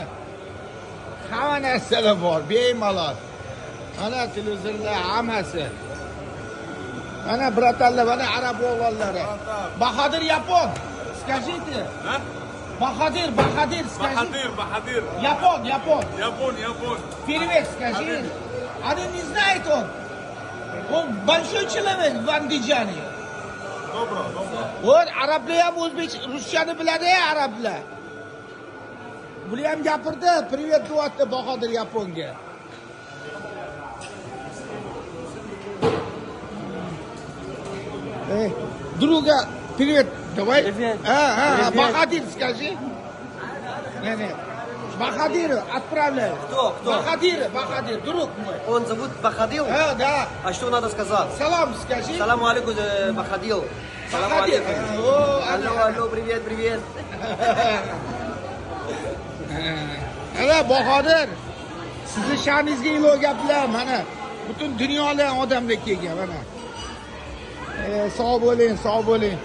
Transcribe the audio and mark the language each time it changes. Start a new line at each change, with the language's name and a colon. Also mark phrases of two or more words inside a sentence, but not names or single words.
Uzbek: Hamma narsalar bor, bemalol. Mana televizorlar hammasi. Mana bratanlar, mana arab o'g'illari.
Russian: Bahodir Yapon. Скажите. Bahodir, скажи. Bahodir. Yapon. Yapon. Привет, скажи. Они не знает он. Он большой человек в Андижане. Добро.
Uzbek: Вот arablar ham ruschani biladi, arablar. Bular ham gapirdi, привет deyapti Bahodir Yaponga.
Russian: Друга, привет, давай. Привет. Привет. Bahodir, скажи. Не. Bahodir, отправляй. Кто? Bahodir, друг мой. Он зовут Бахадил? Да. А что надо сказать? Салам скажи. Салам алейкум, Бахадил. Салам Bahodir. алейкум. Алло, привет.
Uzbek: Ana Bahodir, sizni sha'ningizga ilo gaplar mana. Butun dunyodan odamlar kelgan mana. Sog' bo'ling.